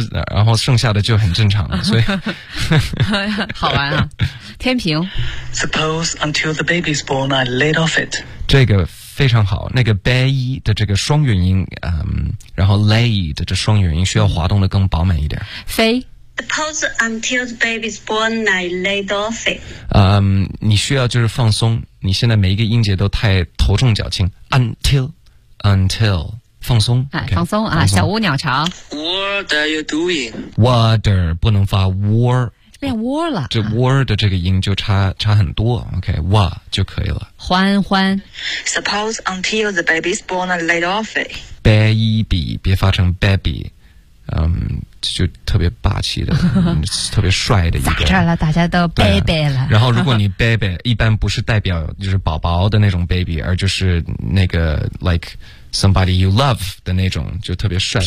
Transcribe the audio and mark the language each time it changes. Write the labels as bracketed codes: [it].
[zh] 然后剩下的就很正常了。所以好玩啊。天平 [en] Suppose until the baby's born, I laid off it. [zh] 这个非常好，那个 bay 的这个双元音，嗯，然后 lay 的这双元音需要滑动的更饱满一点。飞 [en] ，Suppose until the baby's born, I laid off it。 [zh] 你需要就是放松，你现在每一个音节都太头重脚轻。 Until 放松，哎、okay, 放松啊，放松，小屋鸟巢。 [en] What are you doing? [zh] Water 不能发 war。变窝了，这窝的这个音就差很多。 OK, 哇就可以了。欢 [en] Suppose until the baby's born, I laid off it. [zh] Baby, 别发成 baby, 就特别霸气的，特别帅的一个。咋着了？大家都 baby 了。然后，如果你 baby 一般不是代表就是宝宝的那种 baby, 而就是那个 [en] like somebody you love [zh] 的那种，就特别帅的。